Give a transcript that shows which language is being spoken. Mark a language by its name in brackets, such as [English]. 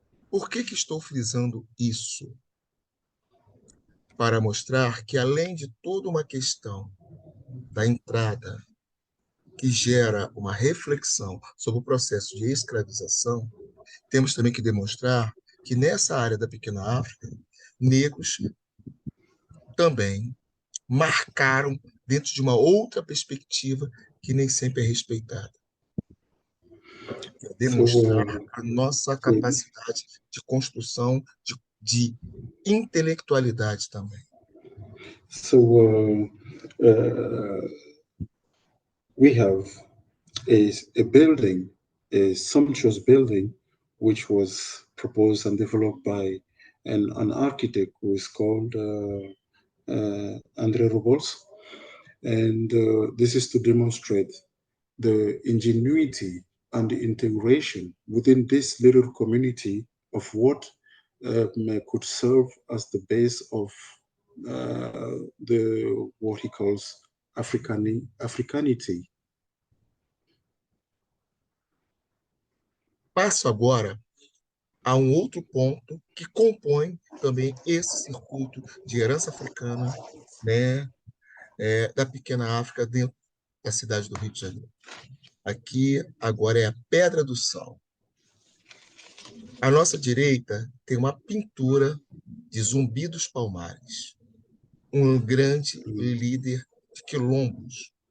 [Portuguese] Por que estou frisando isso? Para mostrar que, além de toda uma questão da entrada, que gera uma reflexão sobre o processo de escravização, temos também que demonstrar que, nessa área da Pequena África, negros também marcaram dentro de uma outra perspectiva que nem sempre é respeitada. É [English] So, [Portuguese] demonstrar a nossa sim. capacidade de construção de intelectualidade também. [English] So we have a building, a sumptuous building, which was proposed and developed by an architect who is called André Robols. And this is to demonstrate the ingenuity and the integration within this little community of what could serve as the base of the what he calls Africanity. [Portuguese] Passo agora a um outro ponto que compõe também esse circuito de herança africana, né, da pequena África dentro da cidade do Rio de Janeiro. Aqui agora é a Pedra do Sal. À nossa direita tem uma pintura de Zumbi dos Palmares, um grande líder de quilombos.